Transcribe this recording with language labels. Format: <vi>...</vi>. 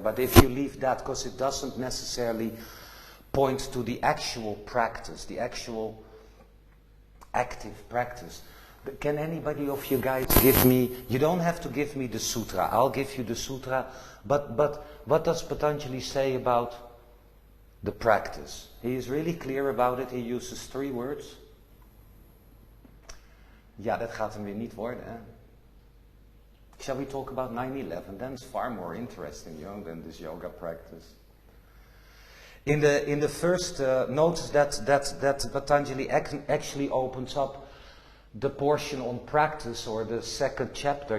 <en>But if you leave that, because it doesn't necessarily point to the actual practice, the actual active practice. But can anybody of you guys give me, you don't have to give me the sutra, I'll give you the sutra, but what does Patanjali say about the practice? He is really clear about it, he uses 3 words.</en> <nl>Ja, dat gaat hem weer niet worden, hè?</nl> <en>Shall we talk about 9/11? Then it's far more interesting, than this yoga practice. In the first, notice that Patanjali actually opens up the portion on practice, or the second chapter.</en>